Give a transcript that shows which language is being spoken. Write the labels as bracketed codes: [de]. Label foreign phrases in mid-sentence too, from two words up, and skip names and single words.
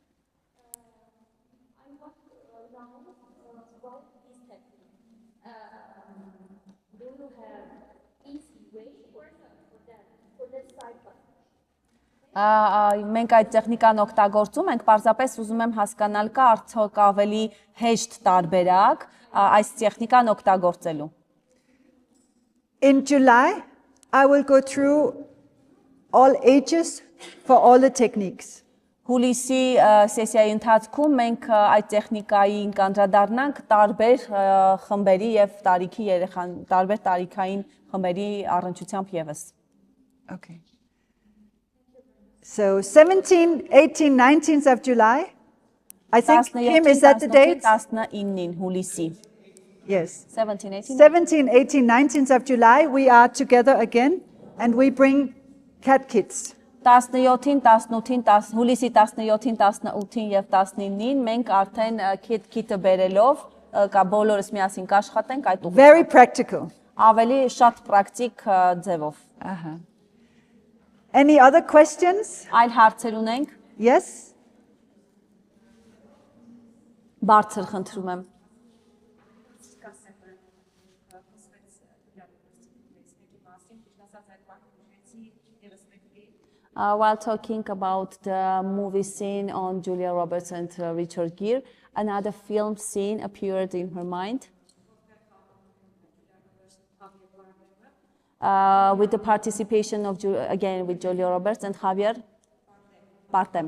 [hy] Մենք այդ տեխնիկան օգտագործում ենք, պարզապես ուզում եմ հասկանալ կա արդյոք ավելի հեշտ տարբերակ այս տեխնիկան օգտագործելու։ [en] In July, I will go through all ages for all the techniques. [hy] Հուլիսի սեսիայի ընթացքում մենք այդ տեխնիկային կանդրադառնանք տարբեր խմբերի եւ տարիքի երեխան, տարբեր տարիքային խմբերի առնչությամբ եւս։ [en] Okay. So 17, 18, 19th of July. I think, Kim, is that the date? [hy] 19-ին հուլիսի։ [en] Yes. 17, 18. 17, 18, 19th of July, we are together again and we bring cat kits. [hy] 17-ին, 18-ին, հուլիսի 17-ին, 18-ին եւ 19-ին մենք արդեն քիթը բերելով կա բոլորս միասին կաշխատենք այդ ուղղությամբ։ [en] Very practical. [hy] Ավելի շատ պրակտիկ ձևով։ [en] Any other questions? [hy] Այլ հարցեր ունենք։ [en] Yes? [hy] Բարձր խնդրում եմ։ [en] While talking about the movie scene on Julia Roberts and Richard Gere, another film scene appeared in her mind with the participation of, again, with Julia Roberts and Javier Bardem.